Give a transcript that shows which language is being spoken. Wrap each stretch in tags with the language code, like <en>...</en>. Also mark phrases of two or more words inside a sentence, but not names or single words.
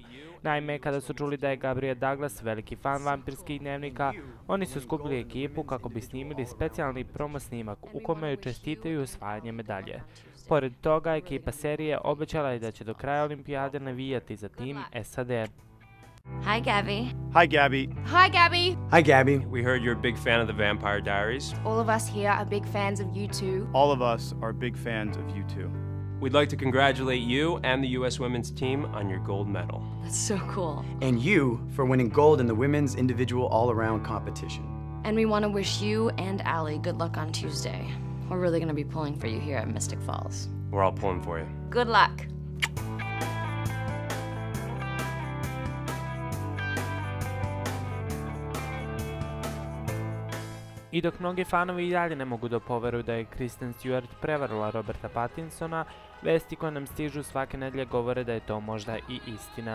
<sr>Naime, kada su čuli da je Gabriel Douglas veliki fan vampirskih dnevnika, oni su skupili ekipu kako bi snimili specijalni promo snimak u kome joj čestitaju osvajanje medalje. Pored toga, ekipa serije obećala je da će do kraja olimpijade navijati za tim SAD.</sr> <en>Hi, Gabby. Hi, Gabby. Hi, Gabby. Hi, Gabby. We heard you're a big fan of the Vampire Diaries. All of us here are big fans of you too. All of us are big fans of you too. We'd like to congratulate you and the U.S. women's team on your gold medal. That's so cool. And you for winning gold in the women's individual all-around competition. And we want to wish you and Allie good luck on Tuesday. We're really going to be pulling for you here at Mystic Falls. We're all pulling for you. Good luck.</en> <sr>I dok mnogi fanovi i dalje ne mogu da poveruju da je Kristen Stewart prevarila Roberta Pattinsona, vesti koje nam stižu svake nedelje govore da je to možda i istina.</sr>